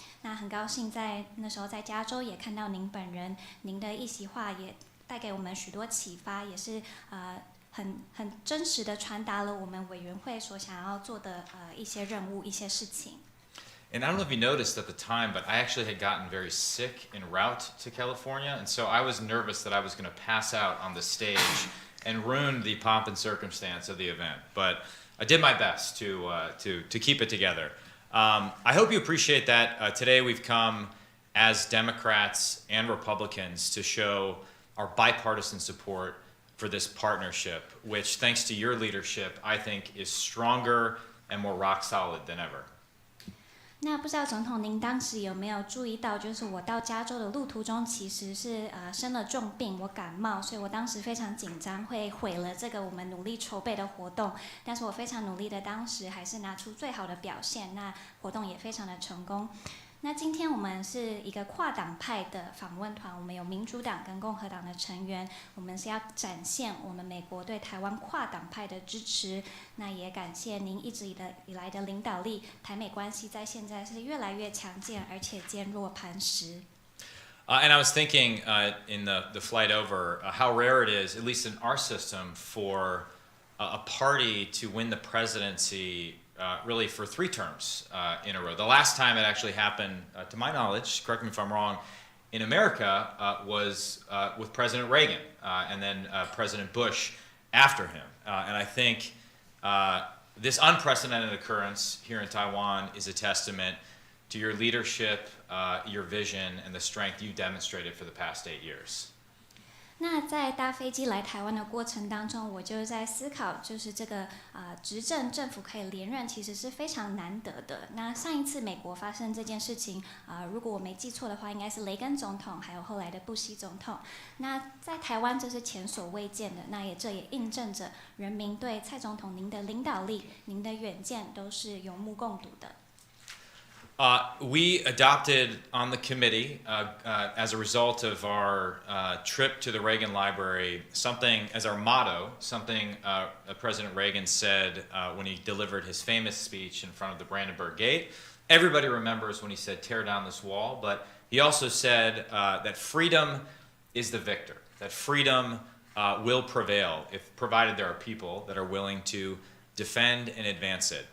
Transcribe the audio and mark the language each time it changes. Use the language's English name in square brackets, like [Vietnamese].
[Chinese] 那很高兴在那时候在加州也看到您本人，您的一席话也带给我们许多启发，也是很真实的传达了我们委员会所想要做的一些任务、一些事情。 [English] And I don't know if you noticed at the time, but I actually had gotten very sick en route to California, and so I was nervous that I was going to pass out on the stage and ruin the pomp and circumstance of the event. But I did my best to keep it together. I hope you appreciate that. Today we've come as Democrats and Republicans to show our bipartisan support for this partnership, which, thanks to your leadership, I think is stronger and more rock solid than ever. [Chinese] 那不知道总统您当时有没有注意到，就是我到加州的路途中其实是生了重病，我感冒，所以我当时非常紧张，会毁了这个我们努力筹备的活动。但是我非常努力的，当时还是拿出最好的表现，那活动也非常的成功。那今天我们是一个跨党派的访问团，我们有民主党跟共和党的成员，我们是要展现我们美国对台湾跨党派的支持。那也感谢您一直以来的领导力，台美关系在现在是越来越强健，而且坚若磐石。 [English] And I was thinking in the flight over how rare it is, at least in our system, for a party to win the presidency really for 3 terms in a row. The last time it actually happened, to my knowledge, correct me if I'm wrong, in America was with President Reagan and then President Bush after him. And I think this unprecedented occurrence here in Taiwan is a testament to your leadership, your vision, and the strength you demonstrated for the past 8 years. [Chinese] 那在搭飞机来台湾的过程当中，我就在思考，就是这个执政政府可以连任，其实是非常难得的。那上一次美国发生这件事情，如果我没记错的话，应该是雷根总统，还有后来的布希总统。那在台湾这是前所未见的，那这也印证着人民对蔡总统您的领导力、您的远见都是有目共睹的。 [English] We adopted on the committee, as a result of our trip to the Reagan Library, something as our motto, something President Reagan said when he delivered his famous speech in front of the Brandenburg Gate. Everybody remembers when he said, "Tear down this wall," but he also said that freedom is the victor, that freedom will prevail provided there are people that are willing to defend and advance it.